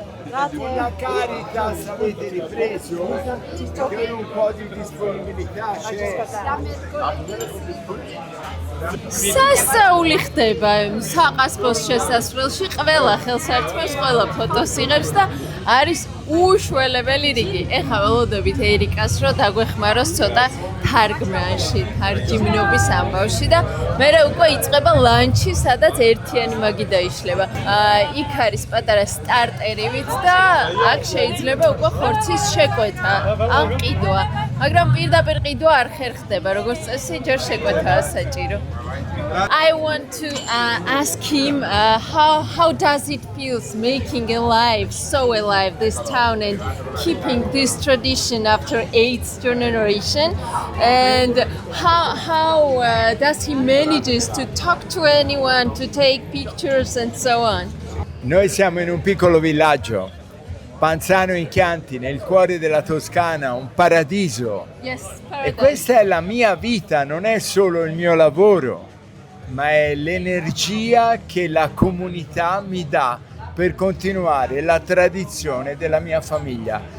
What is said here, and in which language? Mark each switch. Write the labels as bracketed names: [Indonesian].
[Italian] La Caritas avete ripreso? Che un po' di disponibilità c'è. [Georgian] სასაული ხდება საყასბოს შესასვლელში, ყველა ხელსაერთმევს, ყველა ფოტოს იღებს და არის უშველებელი რიგი. ეხლა ველოდებით ერიკას, რომ დაგვეხმაროს ცოტა თარგმანში, თარჯიმნობის ამბავში და მერე უკვე იწყება ლანჩი, სადაც ერთიანი მაგი დაიშლება. იქ არის პატარა სტარტერივით და აქ შეიძლება უკვე ხორცის შეკვეთა, ან ყიდვა. მაგრამ პირდაპირ ყიდვა არ ხერხდება, როგორც წესი, ჯერ შეკვეთაა საჭირო. [English] I want to ask him how does it feel making so alive this town and keeping this tradition after 8th generation, and how does he manages to talk to anyone, to take pictures and so on. [Italian] Noi siamo in un piccolo villaggio, Panzano in Chianti, nel cuore della Toscana, un paradiso. [English] Yes, [Italian] E questa è la mia vita, non è solo il mio lavoro. ma è l'energia che la comunità mi dà per continuare la tradizione della mia famiglia.